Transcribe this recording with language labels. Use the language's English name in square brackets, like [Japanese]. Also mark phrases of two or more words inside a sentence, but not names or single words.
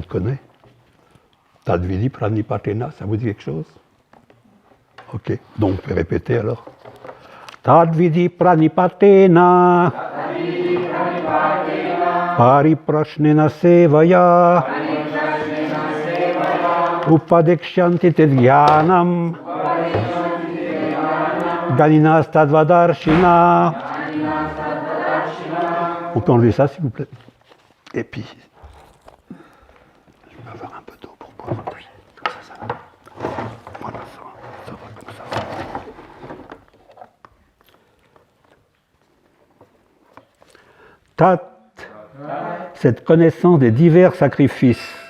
[French] connaît. [Sanskrit] Tadvidi pranipatena, [French] ça vous dit quelque chose? Ok, donc on peut répéter alors. [Sanskrit] Tadvidi pranipatena pariprashnena sevaya upadekshanti tedhyanam ganinas tadvadarshina. [French] On peut enlever ça s'il vous plaît. Et puis, je vais avoir un peu d'eau pour boire. Oui, comme ça va. Voilà, ça va comme ça. Tat, cette connaissance des divers sacrifices.